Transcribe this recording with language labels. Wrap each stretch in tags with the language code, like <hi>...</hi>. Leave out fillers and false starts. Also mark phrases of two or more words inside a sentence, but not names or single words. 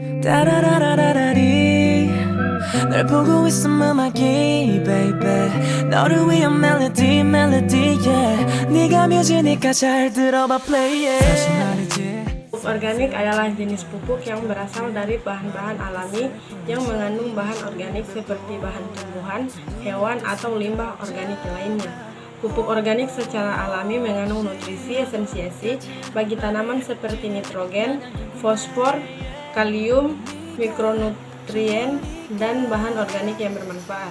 <ko>따라라라라리 널 보고 있음 음악이 baby 너를 위한 멜로디 yeah 네가 뮤지니까 잘 들어봐</ko> <en>play it</en> <ko>다시 말이지</ko> <id>Pupuk organik adalah jenis pupuk yang berasal dari bahan-bahan alami yang mengandung bahan organik seperti bahan tumbuhan, hewan, atau limbah organik lainnya. Pupuk organik secara alami mengandung nutrisi esensiasi bagi tanaman seperti nitrogen, fosfor, kalium, mikronutrien, dan bahan organik yang bermanfaat.</id>